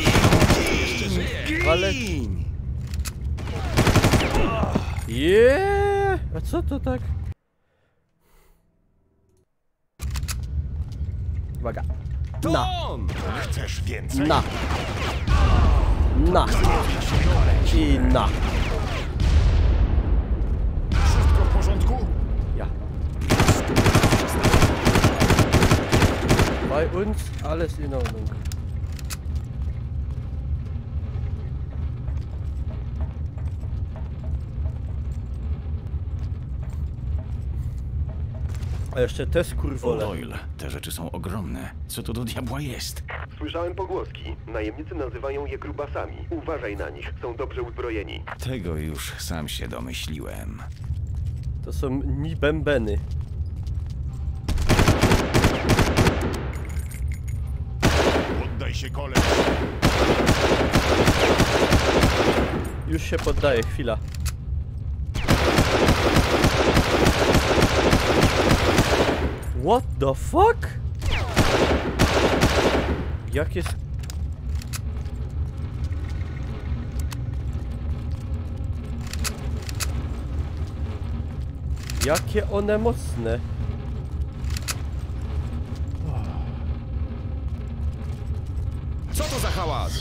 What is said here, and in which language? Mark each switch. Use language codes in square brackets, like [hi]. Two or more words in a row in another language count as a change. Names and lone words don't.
[pl] Ale... Jeee! A co to tak? Uwaga. Na. Chcesz więcej? Na. Na. I na. Wszystko w porządku? [de] Ja. Bei uns alles in Ordnung. [pl] A jeszcze te skurwole. Doyle, te rzeczy są ogromne. Co to do diabła jest? Słyszałem pogłoski. Najemnicy nazywają je grubasami. Uważaj na nich, są dobrze uzbrojeni. Tego już sam się domyśliłem. To są nibębeny. Poddaj się, koleś! Już się poddaję, chwila. [en] What the fuck? [pl] Jak jest... Jakie one mocne. Co to za hałas?